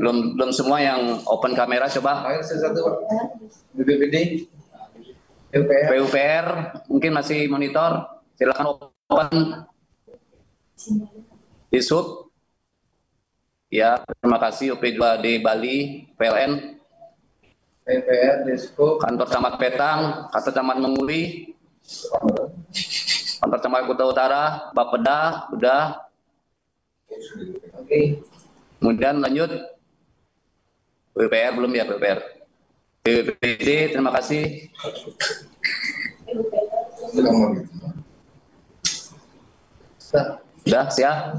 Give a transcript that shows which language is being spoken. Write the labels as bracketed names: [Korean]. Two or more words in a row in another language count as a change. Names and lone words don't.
[Indonesian] Belum semua yang open kamera, coba. Ayo satu Pak. BPBD, PUPR. PUPR mungkin masih monitor, silakan open. Disub. Ya, terima kasih UP2D Bali, PLN. PUPR, Disub. Kantor Camat Petang, Kantor Camat Menguli, Kantor Camat Kuta Utara, Bapeda, udah. Oke. Kemudian lanjut. PUPR belum ya, PUPR. PUPD, terima kasih. Sudah, siap.